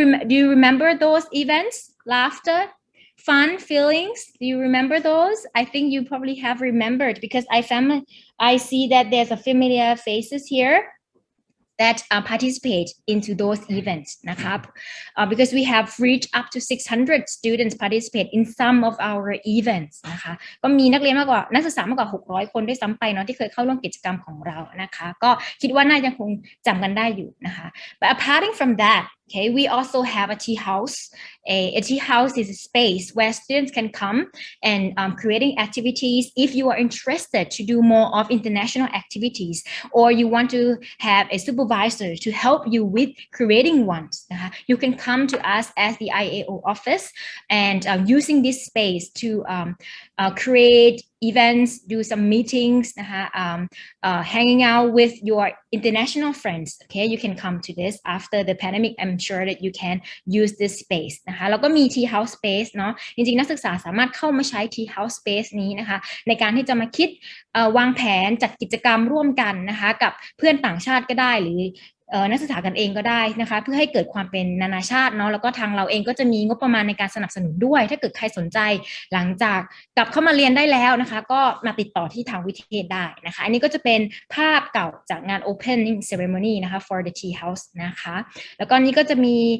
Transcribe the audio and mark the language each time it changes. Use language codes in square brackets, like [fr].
[en] Do you remember those events laughter fun feelings do you remember those I think you probably have remembered because I see that there's a familiar faces here that participate into those events นะครับ because we have reached up to 600 students participate in some of our events [th] นะคะก็มีนักศึกษามากกว่า600คนด้วยซ้ำไปเนาะที่เคยเข้าร่วมกิจกรรมของเรานะคะก็คิดว่าน่าจะคงจำกันได้อยู่นะคะ [en] but apart from that Okay, we also have a tea house. A tea house is a space where students can come and creating activities. If you are interested to do more of international activities, or you want to have a supervisor to help you with creating ones, you can come to us as the IAO office and using this space to create events, do some meetings, hanging out with your international friends. Okay, you can come to this after the pandemic. I'm sure that you can use this space [th] นะคะแล้วก็มี tea house space เนาะจริงๆนักศึกษาสามารถเข้ามาใช้ tea house space นี้นะคะในการที่จะมาคิดวางแผนจัดกิจกรรมร่วมกันนะคะกับเพื่อนต่างชาติก็ได้หรือ นักศึกษากันเองก็ได้นะคะเพื่อให้เกิดความเป็นนานาชาติเนาะแล้วก็ทางเราเองก็จะมีงบประมาณในการสนับสนุนด้วยถ้าเกิดใครสนใจหลังจากกลับเข้ามาเรียนได้แล้วนะคะก็มาติดต่อที่ทางวิเทศได้นะคะอันนี้ก็จะเป็นภาพเก่าจากงาน opening ceremony นะคะ for the tea house นะคะแล้วก็นี้ก็จะมี